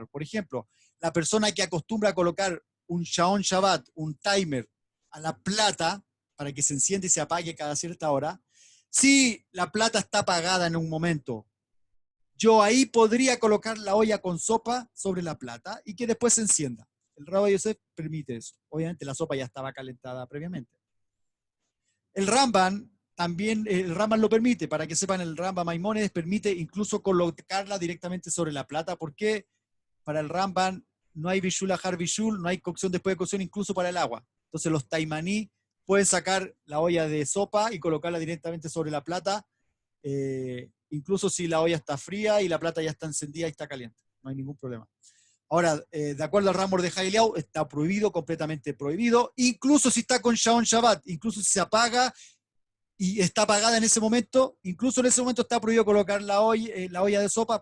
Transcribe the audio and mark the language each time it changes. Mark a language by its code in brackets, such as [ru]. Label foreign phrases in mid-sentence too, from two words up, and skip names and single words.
[es] Por ejemplo, la persona que acostumbra a colocar un [he] שעון שבת, [es] un timer, a la plata, para que se encienda y se apague cada cierta hora, si la plata está apagada en un momento, yo ahí podría colocar la olla con sopa sobre la plata y que después se encienda. El Rab Yosef permite eso. Obviamente la sopa ya estaba calentada previamente. El Ramban también, el Ramban lo permite. Para que sepan, el Ramban Maimónides permite incluso colocarla directamente sobre la plata, porque para el Ramban no hay [he] בישול אחר בישול, [es] no hay cocción después de cocción, incluso para el agua. Entonces los taimaní pueden sacar la olla de sopa y colocarla directamente sobre la plata, incluso si la olla está fría y la plata ya está encendida y está caliente. No hay ningún problema. Ahora, de acuerdo al Rab Mordejai Eliyahu, está prohibido, completamente prohibido, incluso si está con [he] שעון שבת, [es] incluso si se apaga y está apagada en ese momento, incluso en ese momento está prohibido colocar la olla de sopa.